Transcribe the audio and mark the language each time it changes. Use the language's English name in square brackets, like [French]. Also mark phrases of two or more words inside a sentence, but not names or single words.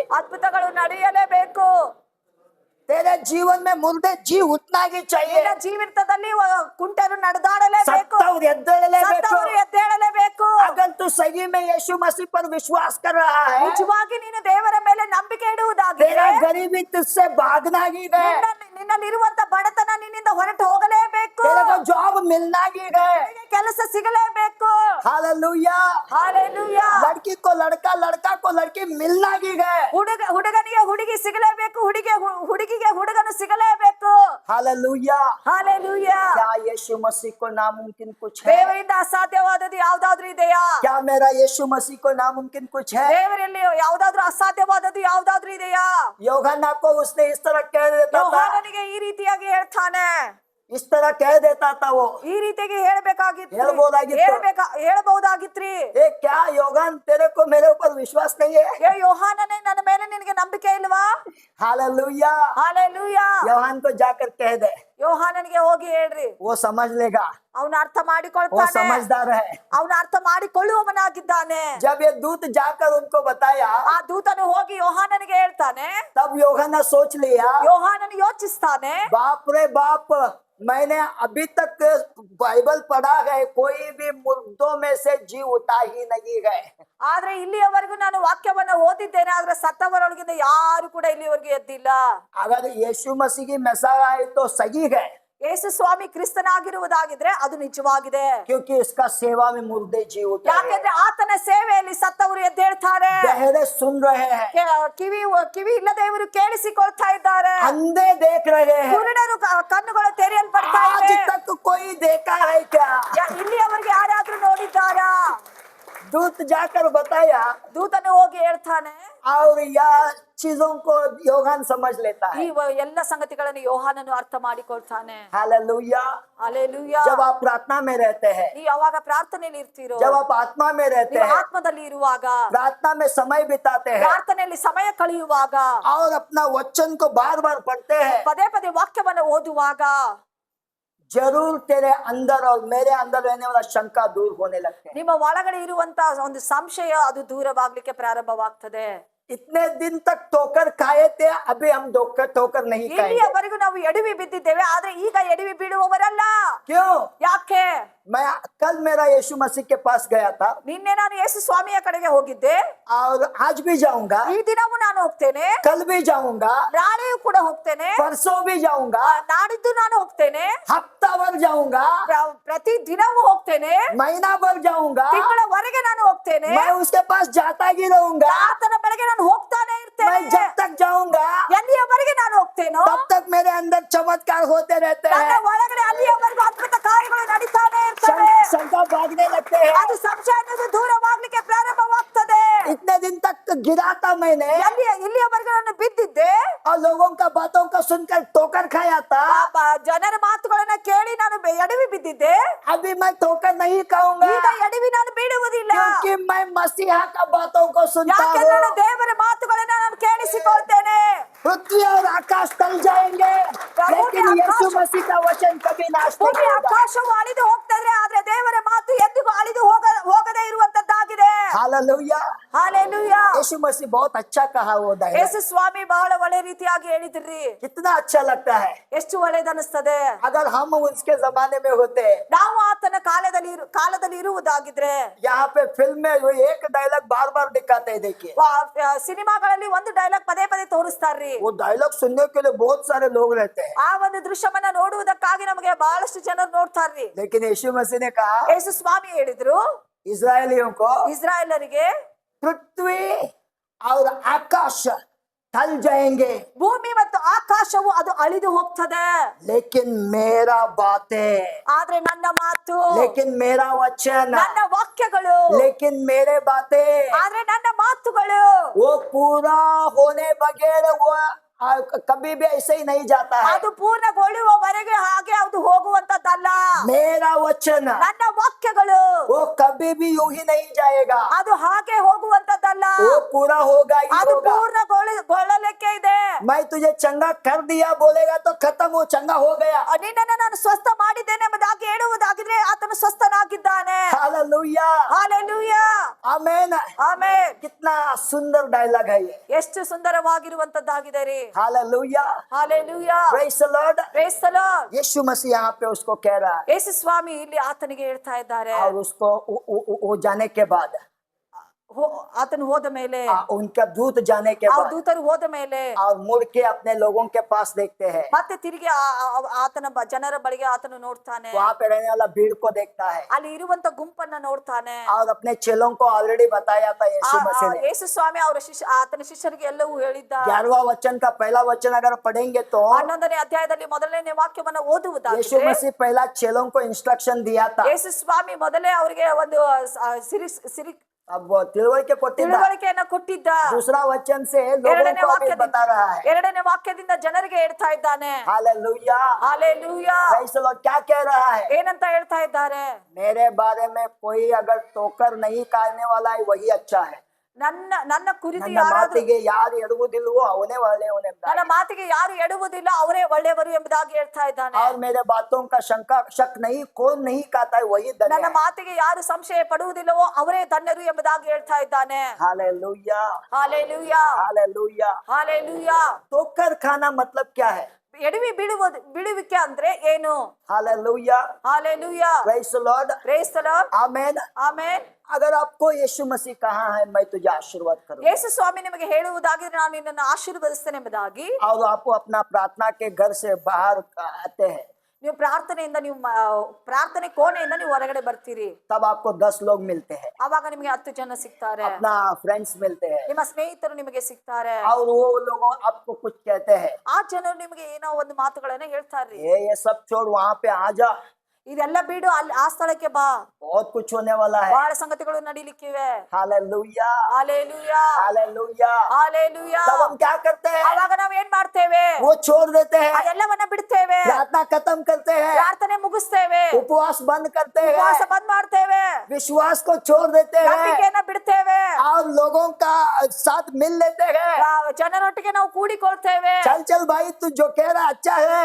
[Kannada] ಅದ್ಭುತಗಳು ನಡೆಯಲೇಬೇಕು. [Hindi] तेरे जीवन में मुर्दे जी उठना ही चाहिए, [Kannada] ನಿನ್ನ ಜೀವಿತದಲ್ಲಿ ಕುಂಟರು ನಡೆದಾಡಲೇಬೇಕು, सत्तर ಎದ್ದೇಳಲೇಬೇಕು। ಸತ್ತವರು ಎದ್ದೇಳಲೇಬೇಕು. [Hindi] अगर तू सही में यीशु मसीह पर विश्वास कर रहा है, [Kannada] ನಿಜವಾಗಿ ನೀನು ದೇವರ ಮೇಲೆ ನಂಬಿಕೆ ಇಡುವುದಾಗಿದ್ರೆ [Hindi] तेरा गरीबी तुझसे भागना ही गए, [Kannada] ನಿನ್ನಲ್ಲಿರುವಂತ ಬಡತನ ನಿನ್ನಿಂದ ಹೊರಟು ಹೋಗಲೇಬೇಕು, [Hindi] तेरे को जॉब मिलना ही गए। [Kannada] ನಿನಗೆ ಕೆಲಸ ಸಿಗಲೇಬೇಕು. [Hindi] हालेलुया। [Kannada] ಹಾಲೆಲೂಯಾ. [Hindi] लड़की को लड़का, लड़का को लड़की मिलना ही गए। [Kannada] ಹುಡುಗನಿಗೆ ಹುಡುಗಿ ಸಿಗಲೇಬೇಕು, ಹುಡುಗಿಗೆ ಹುಡುಗನು ಸಿಗಲೇಬೇಕು. [Hindi] हालेलुया। [Kannada] ಹಾಲೆಲೂಯಾ. [Hindi] क्या यीशु मसीह को नामुमकिन कुछ है? [Kannada] ದೇವರಿಂದ ಅಸಾಧ್ಯವಾದದ್ದು ಯಾವ್ದಾದ್ರು ಇದೆಯಾ? [Hindi] क्या मेरा यीशु मसीह को नामुमकिन कुछ है? [Kannada] ದೇವರಲ್ಲಿ ಯಾವ್ದಾದ್ರು ಅಸಾಧ್ಯವಾದದ್ದು ಯಾವ್ದಾದ್ರು ಇದೆಯಾ? [Hindi] योहन्ना को उसने इस तरह कह देता था, [Kannada] ಯೋಹಾನನಿಗೆ ಈ ರೀತಿಯಾಗಿ ಹೇಳ್ತಾನೆ, [Hindi] इस तरह कह देता था वो। [Kannada] ಈ ರೀತಿಯಾಗಿ ಹೇಳ್ಬೇಕಾಗಿತ್ತು, ಹೇಳ್ಬೋದಾಗಿತ್ತು. ಹೇಳ್ಬಹುದಾಗಿತ್ರಿ. [Hindi] ए क्या योगन, तेरे को मेरे ऊपर विश्वास नहीं है? [Kannada] ಏ ಯೋಹಾನನೇ, ನನ್ನ ಮೇಲೆ ನಿನಗೆ ನಂಬಿಕೆ ಇಲ್ವಾ? [Hindi] हालेलुया। [Kannada] ಹಾಲೆಲೂಯಾ. [Hindi] योहान को जाकर कह दे, [Kannada] ಯೋಹಾನನಿಗೆ ಹೋಗಿ ಹೇಳ್ರಿ, [Hindi] वो समझ लेगा, [Kannada] ಅವನು ಅರ್ಥ [Hindi] वो [Kannada] ಮಾಡಿಕೊಳ್ತಾನೆ, [Hindi] समझदार है। [Kannada] ಅವನು ಅರ್ಥ ಮಾಡಿಕೊಳ್ಳುವವನಾಗಿದ್ದಾನೆ. [Hindi] जब ये दूत जाकर उनको बताया, [Kannada] ಆ ದೂತನು ಹೋಗಿ ಯೋಹಾನನಿಗೆ ಹೇಳ್ತಾನೆ, [Hindi] तब योहन्ना सोच लिया, [Kannada] ಯೋಹಾನನು ಯೋಚಿಸ್ತಾನೆ, [Hindi] बाप रे बाप, मैंने अभी तक बाइबल पढ़ा है, कोई भी मुर्दों में से जी उठा ही नहीं गए। [Kannada] ಆದ್ರೆ ಇಲ್ಲಿಯವರೆಗೂ ನಾನು ವಾಕ್ಯವನ್ನ ಓದಿದ್ದೇನೆ, ಆದ್ರೆ ಸತ್ತವರೊಳಗಿಂದ ಯಾರು ಕೂಡ ಇಲ್ಲಿವರೆಗೂ ಎದ್ದಿಲ್ಲ. [Hindi] अगर यीशु मसीह की मैसेज आए तो सही है, [Kannada] ಯೇಸು ಸ್ವಾಮಿ ಕ್ರಿಸ್ತನಾಗಿರುವುದಾಗಿದ್ರೆ ಅದು ನಿಜವಾಗಿದೆ. [Hindi] क्योंकि इसका सेवा में मुर्दे जी उठे हैं। [Kannada] ಯಾಕೆಂದ್ರೆ ಆತನ ಸೇವೆಯಲ್ಲಿ ಸತ್ತವರು ಎದ್ದೇಳ್ತಾರೆ, [Hindi] बहरे सुन रहे हैं, [Kannada] ಕಿವಿ ಇಲ್ಲದವರು ಕೇಳಿಸಿಕೊಳ್ತಾ ಇದ್ದಾರೆ, [Hindi] अंधे देख रहे हैं। [Kannada] ಕುರುಡರು ಕಣ್ಣುಗಳು ತೆರೆಯಲ್ಪಡ್ತಾ [Hindi] आज [Kannada] ಇವೆ. [Hindi] तक कोई देखा है क्या? [Kannada] ಇಲ್ಲಿಯವರೆಗೆ ಯಾರಾದ್ರೂ ನೋಡಿದ್ದಾರಾ? [Hindi] दूत जाकर बताया, [Kannada] ದೂತನು ಹೋಗಿ ಹೇಳ್ತಾನೆ, [Hindi] और यह चीजों को योहान समझ लेता [Kannada] ಈ [Hindi] है। [Kannada] ಎಲ್ಲ ಸಂಗತಿಗಳನ್ನು ಯೋಹಾನನು ಅರ್ಥ ಮಾಡಿಕೊಳ್ತಾನೆ. [Hindi] हालेलुया। [Kannada] ಹಲ್ಲೆಲೂಯಾ. [Hindi] जब आप प्रार्थना में रहते हैं, [Kannada] ನೀವು ಯಾವಾಗ ಪ್ರಾರ್ಥನೆಯಲ್ಲಿ ಇರ್ತೀರೋ, [Hindi] जब आप आत्मा में रहते [Kannada] ನೀವು [Hindi] हैं, [Kannada] ಆತ್ಮದಲ್ಲಿ ಇರುವಾಗ, [Hindi] प्रार्थना में समय बिताते हैं [Kannada] ಪ್ರಾರ್ಥನೆಯಲ್ಲಿ ಸಮಯ ಕಳೆಯುವಾಗ, [Hindi] और अपना वचन को बार बार पढ़ते हैं, [Kannada] ಪದೇ ಪದೇ ವಾಕ್ಯವನ್ನು ಓದುವಾಗ [Hindi] जरूर तेरे अंदर और मेरे अंदर रहने वाला शंका दूर होने लगते हैं। [Kannada] ನಿಮ್ಮ ಒಳಗಡೆ ಇರುವಂತ ಒಂದು ಸಂಶಯ ಅದು ದೂರವಾಗ್ಲಿಕ್ಕೆ ಪ್ರಾರಂಭವಾಗ್ತದೆ. [Hindi] इतने दिन तक ठोकर खाए थे, अभी हम ठोकर नहीं खाएंगे। [Kannada] ಇಲ್ಲಿಯವರೆಗೂ ನಾವು ಎಡವಿ ಬಿದ್ದಿದ್ದೇವೆ, ಆದ್ರೆ ಈಗ ಎಡವಿ ಬೀಳುವವರಲ್ಲ. [Hindi] क्यों? [Kannada] ಯಾಕೆ? [Hindi] मैं कल मेरा यीशु मसीह के पास गया था, [Kannada] ನಿನ್ನೆ ನಾನು ಯೇಸು ಸ್ವಾಮಿಯ ಕಡೆಗೆ ಹೋಗಿದ್ದೆ, [Hindi] और आज भी जाऊंगा, [Kannada] ಈ ದಿನವೂ ನಾನು ಹೋಗ್ತೇನೆ, [Hindi] कल भी जाऊंगा, [Kannada] ನಾಳೆಯೂ ಕೂಡ ಹೋಗ್ತೇನೆ, [Hindi] परसों भी जाऊंगा, [Kannada] ನಾಡಿದ್ದು ನಾನು ಹೋಗ್ತೇನೆ, [Hindi] हफ्ता भर जाऊंगा, [Kannada] ಪ್ರತಿ ದಿನವೂ ಹೋಗ್ತೇನೆ, [Hindi] महीना भर जाऊंगा, [Kannada] ತಿಂಗಳವರೆಗೆ ನಾನು ಹೋಗ್ತೇನೆ, [Hindi] मैं उसके पास जाता ही रहूंगा। [Kannada] ಆತನ ಬಳಿಗೆ ನಾನು ಹೋಗ್ತಾನೆ [Hindi] मैं [Kannada] ಇರ್ತೇನೆ. [Hindi] जब तक जाऊंगा [Kannada] ಎಲ್ಲಿಯವರೆಗೆ ನಾನು ಹೋಗ್ತೇನೋ [Hindi] तब तक मेरे अंदर चमत्कार होते रहते [Kannada] ನನ್ನ [Hindi] हैं, [Kannada] ಒಳಗಡೆ ಅಲ್ಲಿಯವರೆಗೂ ಅದ್ಭುತ ಕಾರ್ಯಗಳು ನಡೀತಾನೆ ಇರ್ತವೆ. [Hindi] शंका भागने लगते हैं। [Kannada] ಅದು ಸಂಶಯ ಅನ್ನೋದು ದೂರವಾಗ್ಲಿಕ್ಕೆ ಪ್ರಾರಂಭವಾಗ್ತದೆ. [Hindi] इतने दिन तक गिरा था मैंने, [Kannada] ಇಲ್ಲಿಯವರೆಗೂ ನಾನು ಬಿದ್ದಿದ್ದೆ, [Hindi] और लोगों का बातों को सुनकर ठोकर खाया था। [Kannada] ಜನರ ಮಾತುಗಳನ್ನ ಕೇಳಿ ನಾನು ಎಡವಿ ಬಿದ್ದಿದ್ದೆ. [Hindi] अभी मैं ठोकर नहीं खाऊंगा, [Kannada] ಈಗ ಎಡವಿ ನಾನು ಬೀಳುವುದಿಲ್ಲ, [Hindi] क्योंकि मैं मसीहा का बातों को सुनता [Kannada] ಯಾಕೆಂದ್ರೆ ನಾನು [Hindi] हूँ। [Kannada] ದೇವರ ಮಾತುಗಳನ್ನ ನಾನು ಕೇಳಿಸಿಕೊಳ್ತೇನೆ. [Hindi] पृथ्वी और आकाश टल जाएंगे, लेकिन यीशु मसीह का वचन कभी नाश नहीं [Kannada] ಭೂಮಿ [Hindi] होगा। [Kannada] ಆಕಾಶವು ಅಳಿದು ಹೋಗ್ತದೆ, ಆದ್ರೆ ದೇವರ ಮಾತು ಎಂದಿಗೂ ಅಳಿದು ಹೋಗದೇ ಇರುವಂತದ್ದಾಗಿದೆ. [Hindi] हालेलुया। [Kannada] ಹಾಲೆಲೂಯಾ. [Hindi] यीशु मसीह बहुत अच्छा कहा वो डायलॉग, [Kannada] ಯೇಸು ಸ್ವಾಮಿ ಬಹಳ ಒಳ್ಳೆ ರೀತಿಯಾಗಿ ಹೇಳಿದ್ರಿ. [Hindi] कितना अच्छा लगता है। [Kannada] ಎಷ್ಟು ಒಳ್ಳೇದನಿಸ್ತದೆ. [Hindi] अगर हम उसके जमाने में होते, [Kannada] ನಾವು ಆತನ ಕಾಲದಲ್ಲಿ ಇರುವುದಾಗಿದ್ರೆ, [Hindi] यहाँ पे फिल्म में वो एक डायलॉग बार बार दिखाते हैं, देखिए [Kannada] ಸಿನಿಮಾಗಳಲ್ಲಿ ಒಂದು ಡೈಲಾಗ್ ಪದೇ ಪದೇ ತೋರಿಸ್ತಾರ್ರಿ. [Hindi] वो डायलॉग सुनने के लिए बहुत सारे लोग रहते हैं, [Kannada] ಆ ಒಂದು ದೃಶ್ಯವನ್ನ ನೋಡುವುದಕ್ಕಾಗಿ ನಮಗೆ ಬಹಳಷ್ಟು ಜನರು ನೋಡ್ತಾರ್ರಿ. [Hindi] लेकिन यीशु मसीह ने कहा [Kannada] ಯೇಸು ಸ್ವಾಮಿ ಹೇಳಿದ್ರು [Hindi] इस्राएलियों को, [Kannada] ಇಸ್ರಾಯೇಲರಿಗೆ, [Hindi] पृथ्वी और आकाश टल जाएंगे [Kannada] ಭೂಮಿ ಮತ್ತು ಆಕಾಶವು ಅದು ಅಳಿದು ಹೋಗ್ತದೆ, [Hindi] लेकिन मेरा बातें, [Kannada] ಆದ್ರೆ ನನ್ನ माತು, [Hindi] लेकिन मेरा वचन, [Kannada] ನನ್ನ ವಾಕ್ಯಗಳು, [Hindi] लेकिन मेरे बातें [Kannada] ಆದ್ರೆ ನನ್ನ ಮಾತುಗಳು [Hindi] वो पूरा होने बगैर वो कभी भी ऐसे ही नहीं जाता है। [Kannada] ಅದು ಪೂರ್ಣಗೊಳ್ಳುವವರೆಗೆ ಹಾಗೆ ಅದು ಹೋಗುವಂತದ್ದಲ್ಲ. [Hindi] मेरा वचन [Kannada] ನನ್ನ ವಾಕ್ಯಗಳು [Hindi] वो कभी भी यूं ही नहीं जाएगा, [Kannada] ಅದು ಹಾಗೆ ಹೋಗುವಂತದ್ದಲ್ಲ, [Hindi] वो पूरा होगा ही [Kannada] ಅದು [Hindi] होगा। [Kannada] ಪೂರ್ಣಗೊಳ್ಳಲಿಕ್ಕೆ ಇದೆ. [Hindi] मैं तुझे चंगा कर दिया बोलेगा तो खत्म, वो चंगा हो गया। [Kannada] ನಿನ್ನನ್ನು ನಾನು ಸ್ವಸ್ಥ ಮಾಡಿದ್ದೇನೆ ಎಂಬುದಾಗಿ ಹೇಳುವುದಾಗಿದ್ರೆ ಆತನು ಸ್ವಸ್ಥನಾಗಿದ್ದಾನೆ. [Hindi] हालेलुया, [Kannada] ಹಾಲೆಲೂಯಾ, [Hindi] आमेन। [Kannada] ಆಮೆನ್. [Hindi] कितना सुंदर डायलॉग है ये, [Kannada] ಎಷ್ಟು ಸುಂದರವಾಗಿರುವಂತದ್ದಾಗಿದೆ ರೀ. [Hindi] हालेलुया, [Kannada] ಹಾಲೆಲೂಯಾ, [English] Praise the Lord. Praise the Lord. [Hindi] यीशु मसीह यहाँ पे उसको कह रहा है, [Kannada] ಯೇಸು ಸ್ವಾಮಿ ಇಲ್ಲಿ ಆತನಿಗೆ ಹೇಳ್ತಾ ಇದ್ದಾರೆ. [Hindi] और उसको वो जाने के बाद, [Kannada] ಆತನು ಹೋದ ಮೇಲೆ, [Hindi] उनका दूत जाने के [Kannada] ಆ [Hindi] बाद, [Kannada] ದೂತರು ಹೋದ ಮೇಲೆ [Hindi] और मुड़ के अपने लोगों के पास देखते हैं, [Kannada] ಮತ್ತೆ ತಿರುಗಿ ಆತನ ಜನರ ಬಳಿಗೆ ಆತನು ನೋಡ್ತಾನೆ. [Hindi] वहाँ पे रहने वाला भीड़ को देखता है, [Kannada] ಅಲ್ಲಿ ಇರುವಂತ ಗುಂಪನ್ನ ನೋಡ್ತಾನೆ. [Hindi] और अपने चेलों को ऑलरेडी बताया था यीशु मसीह ने। [Kannada] ಯೇಸು ಸ್ವಾಮಿ ಅವರ ಆತನ ಶಿಷ್ಯರಿಗೆ ಎಲ್ಲವೂ ಹೇಳಿದ್ದ. [Hindi] 11वां वचन का पहला वचन अगर पढ़ेंगे तो [Kannada] 11ನೇ ಅಧ್ಯಾಯದಲ್ಲಿ ಮೊದಲನೇ ವಾಕ್ಯವನ್ನ [Hindi] यीशु [Kannada] ಓದುವುದಾಗಿದೆ. [Hindi] मसीह पहला चेलों को इंस्ट्रक्शन दिया था। [Kannada] ಯೇಸು ಸ್ವಾಮಿ ಮೊದಲೇ ಅವರಿಗೆ ಒಂದು ಸಿರಿ [Hindi] अब वो [Kannada] तिलवಳಿಕೆ ಕೊಟ್ಟಿದ್ದ, ತಿಳುವಳಿಕೆಯನ್ನ ಕೊಟ್ಟಿದ್ದ. [Hindi] दूसरा वचन से लोगों [Kannada] ಎರಡನೇ [Hindi] को अभी बता रहा है। [Kannada] ಎರಡನೇ ವಾಕ್ಯದಿಂದ ಜನರಿಗೆ ಹೇಳ್ತಾ ಇದ್ದಾನೆ. [Hindi] हालेलुया, [Kannada] ಹಾಲೆಲೂಯಾ, [English] Praise the Lord. [Hindi] क्या कह रहा है? [Kannada] ಏನಂತ ಹೇಳ್ತಾ ಇದ್ದಾರೆ? [Hindi] मेरे बारे में कोई अगर टोकर नहीं खाने वाला है वही अच्छा है, [Kannada] ನನ್ನ ಕುರಿತು ನನ್ನ ಯಾರಾದ್ರೂ, ಮಾತಿಗೆ ಯಾರು ಎಡುವುದಿಲ್ವೋ ಅವನೇ ಒಳ್ಳೆಯವನು ಎಂಬುದಾಗಿ। ನನ್ನ ಮಾತಿಗೆ ಯಾರು ಎಡುವುದಿಲ್ಲ ಅವರೇ ಒಳ್ಳೆಯವರು ಎಂಬುದಾಗಿ ಹೇಳ್ತಾ ಇದ್ದಾನೆ. [Hindi] और मेरे बातों का शक नहीं, कौन नहीं खाता है वही धन्य [Kannada] ನನ್ನ [Hindi] है। [Kannada] ಮಾತಿಗೆ ಯಾರು ಸಂಶಯ ಪಡುವುದಿಲ್ಲವೋ ಅವರೇ ಧನ್ಯರು ಎಂಬುದಾಗಿ ಹೇಳ್ತಾ ಇದ್ದಾನೆ. [Hindi] हालेलुया, [Kannada] ಹಾಲೆಲೂಯಾ, [Hindi] हालेलुया। [Kannada] ಹಾಲೆಲೂಯಾ. [Hindi] ठोकर खाना मतलब क्या है? [Kannada] ಎಡವಿ ಬೀಳುವಿಕೆ ಅಂದ್ರೆ ಏನು? [Hindi] हालेलुया, [Kannada] ಹಾಲೆಲೂಯಾ, [English] Praise the Lord, Praise the Lord, [Hindi] आमेन। [Kannada] ಆಮೆನ್. [Hindi] अगर आपको यीशु मसीह कहा है मैं तुझे आशीर्वाद करूँ, [Kannada] ಯೇಸು ಸ್ವಾಮಿ ನಿಮಗೆ ಹೇಳುವುದಾಗಿದ್ರೆ ನಾನು ನಿನ್ನನ್ನು ಆಶೀರ್ವದಿಸ್ತೇನೆ ಎಂಬುದಾಗಿ, [Hindi] और आप अपना प्रार्थना के घर से बाहर आते हैं, [Kannada] ನೀವು ಪ್ರಾರ್ಥನೆ ಕೋಣೆಯಿಂದ ನೀವು ಹೊರಗಡೆ ಬರ್ತೀರಿ. [Hindi] तब आपको 10 लोग मिलते हैं, [Kannada] ಆವಾಗ ನಿಮಗೆ 10 ಜನ ಸಿಗ್ತಾರೆ, [Hindi] अपना फ्रेंड्स मिलते हैं, [Kannada] ನಿಮ್ಮ ಸ್ನೇಹಿತರು ನಿಮಗೆ ಸಿಗ್ತಾರೆ. [Hindi] और वो लोग आपको कुछ कहते हैं, [Kannada] ಆ ಜನರು ನಿಮಗೆ ಏನೋ ಒಂದು ಮಾತುಗಳನ್ನ ಹೇಳ್ತಾರ್ರಿ. [Hindi] ये सब छोड़ वहाँ पे आ जा, [Kannada] ಇದೆಲ್ಲ ಬಿಡು, ಅಲ್ಲಿ ಆ ಸ್ಥಳಕ್ಕೆ ಬಾ, [Hindi] बहुत कुछ होने वाला है। [Kannada] ಬಹಳ ಸಂಗತಿಗಳು ನಡೀಲಿಕ್ಕಿವೆ. [Hindi] हालेलुया, [Kannada] ಹಾಲೆಲೂಯಾ, [Hindi] हालेलुया। [Kannada] ಹಾಲೆಲೂಯಾ. [Hindi] तब हम क्या करते हैं? [Kannada] ಆವಾಗ ನಾವ್ ಏನ್ ಮಾಡ್ತೇವೆ? [Hindi] वो छोड़ देते हैं, [Kannada] ಅದೆಲ್ಲವನ್ನ ಬಿಡ್ತೇವೆ, [Hindi] प्रार्थना खत्म करते हैं, [Kannada] ಪ್ರಾರ್ಥನೆ ಮುಗಿಸ್ತೇವೆ, [Hindi] उपवास बंद करते [Kannada] ಉಪವಾಸ [Hindi] हैं, [Kannada] ಬಂದ್ ಮಾಡ್ತೇವೆ, [Hindi] विश्वास को छोड़ देते हैं, [Kannada] ನಂಬಿಕೆಯನ್ನ ಬಿಡ್ತೇವೆ, [Hindi] और लोगों का साथ मिल लेते हैं। [Kannada] ಜನರೊಟ್ಟಿಗೆ ನಾವು ಕೂಡಿಕೊಳ್ತೇವೆ. [Hindi] चल चल भाई तू जो कह रहा अच्छा है,